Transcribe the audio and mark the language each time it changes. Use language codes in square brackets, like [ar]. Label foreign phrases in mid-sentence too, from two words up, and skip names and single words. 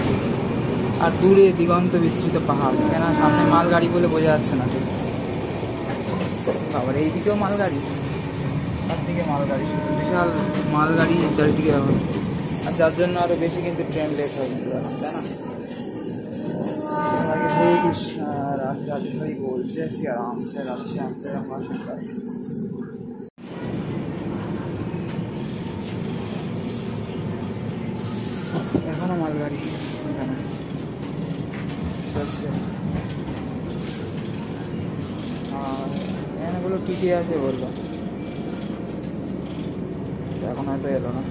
[bn] আর দূরে দিগন্ত বিস্তৃত পাহাড়, কেন সামনে মালগাড়ি বলে বোঝা যাচ্ছে না ঠিক। আবার এইদিকেও মালগাড়ি, চারদিকে মালগাড়ি, শুধু বিশাল মালগাড়ি চারিদিকে। আর যার জন্য আরও বেশি কিন্তু ট্রেন লেট হয় কিন্তু, তাই না? [hi] हरे कृष्ण राधे राधे हरि बोल, जय सिया राम, जय राधे श्याम, जय रमाशंकर। [bn] এখনো মালগাড়ি এখানে চলছে। আর এখানেগুলো টিটি আছে বললো, এখন হয়তো এলো না।